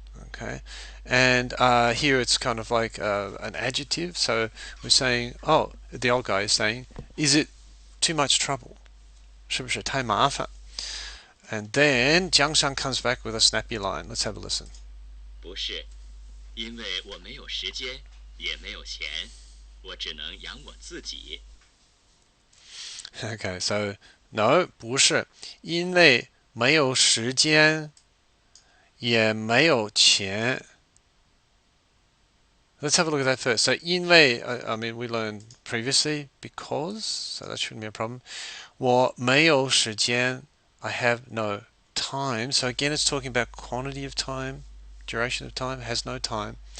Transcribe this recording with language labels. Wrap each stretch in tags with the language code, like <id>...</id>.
<en>Okay, and here it's kind of like an adjective. So we're saying, oh, the old guy is saying, is it too much trouble?</en> <zh>是不是太麻烦?</zh> <en>And then Jiangshan comes back with a snappy line. Let's have a listen.</en> <zh>不是，因为我没有时间，也没有钱，我只能养我自己。 Okay, so no, 不是，因为没有时间，也没有钱。</zh> <en>Let's have a look at that first. So 因为, I mean, we learned previously because, so that shouldn't be a problem. 我没有时间, I have no time. So again, it's talking about quantity of time, duration of time, has no time.</en>